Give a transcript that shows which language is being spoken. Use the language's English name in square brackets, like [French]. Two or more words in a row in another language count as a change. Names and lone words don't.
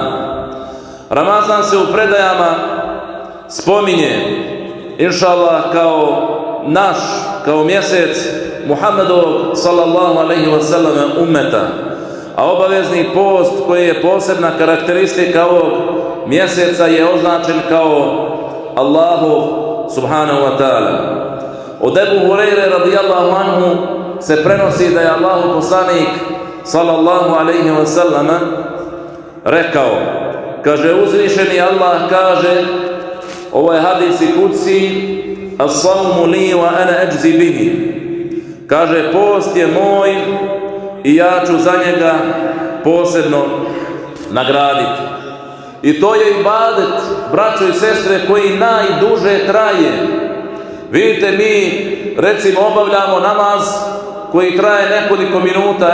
[Bosnian] Ramazan se u predajama spominje, inšallah, kao mjesec Muhammedov [Arabic] صلى الله عليه وسلم [Bosnian] ummeta, a obavezni post koji je posebna karakteristika ovog mjeseca je označen kao Allahov [Arabic] سبحانه وتعالى. [Bosnian] Od Ebu Hureyre [Arabic] رضي الله عنه [Bosnian] se prenosi da je Allahov poslanik [Arabic] صلى الله عليه وسلم [Bosnian] rekao: Kaže uzvišeni Allah, kaže, ovo je hadis i kudsi, [Arabic] الصوم لي وأنا أجزي به. [Bosnian] Kaže, post je moj i ja ću za njega posebno nagraditi. I to je ibadet, braćo i sestre, koji najduže traje. Vidite, mi recimo obavljamo namaz koji traje nekoliko minuta.